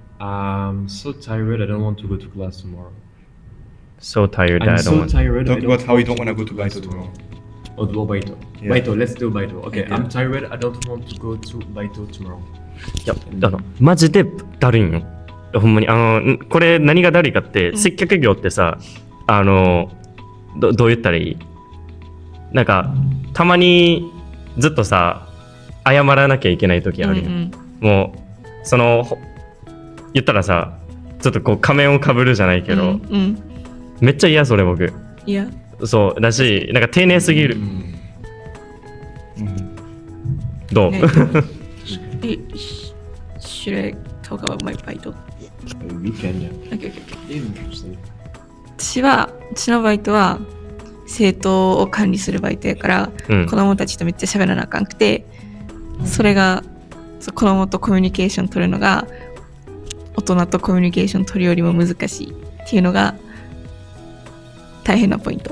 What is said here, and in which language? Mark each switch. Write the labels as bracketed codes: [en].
[en] I'm so tired. I don't want to go to class tomorrow. So tired that I'm I don't so want. tired. Talk about how you don't want to go to Baito tomorrow. Or do Baito. Yeah. Baito, let's do Baito. Okay, Yeah. I'm tired. I don't want to go to Baito tomorrow. [ja] いや、マジでだるいんよ。ほんまにこれ何がだるいかって、接客業ってさ、どう言ったらいい？なんかたまにずっとさ謝らなきゃいけない時あるよ。もうその言ったらさ、ちょっとこう仮面をかぶるじゃないけど、めっちゃ嫌それ僕。いや。そうだし、なんか丁寧すぎる。どう？ [en] ねShould I talk about my Baito? We can, yeah. Okay. Interesting. [ja] うちのバイトは生徒を管理するバイトやから、子供たちとめっちゃ喋らなあかんくて、それが子供とコミュニケーション取るのが大人とコミュニケーション取るよりも難しいっていうのが大変なポイント。